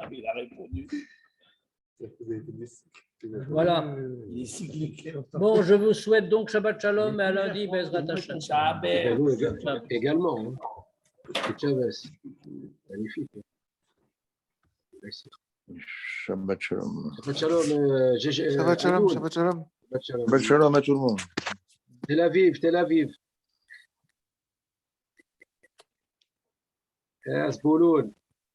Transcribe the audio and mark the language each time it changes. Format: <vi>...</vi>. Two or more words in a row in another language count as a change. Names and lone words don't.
<fr>Il a répondu. Voilà. Bon, je vous souhaite donc</fr> <he>שבת שלום</he> <fr>et à lundi,</fr> <he>בעזרת השם.</he> <fr>Également. Hein. Chavez. Magnifique. Merci.</fr> <he>שבת שלום. שבת שלום. שבת שלום, שבת שלום. שבת שלום</he> <fr>à tout le monde. Tel Aviv, Tel Aviv. Zbouloun.</fr>